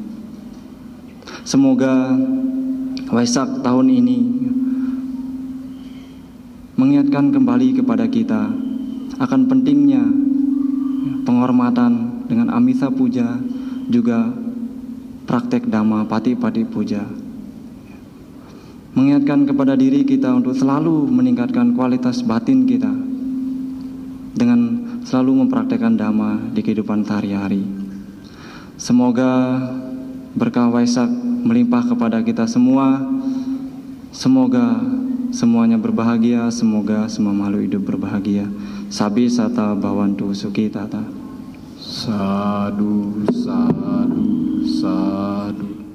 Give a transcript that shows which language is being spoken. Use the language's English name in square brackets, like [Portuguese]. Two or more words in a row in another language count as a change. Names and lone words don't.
[Indonesian] Semoga Waisak tahun ini mengingatkan kembali kepada kita akan pentingnya penghormatan dengan [Pali] amisa puja, [Indonesian] juga praktek dhamma [Pali] pati-pati puja. [Indonesian] Mengingatkan kepada diri kita untuk selalu meningkatkan kualitas batin kita dengan selalu mempraktekkan dhamma di kehidupan sehari-hari. Semoga berkah Waisak melimpah kepada kita semua. Semoga semuanya berbahagia, semoga semua makhluk hidup berbahagia. [Pali] Sabi sata bhavantu sukhi tata. Sadu, sadu, sadu.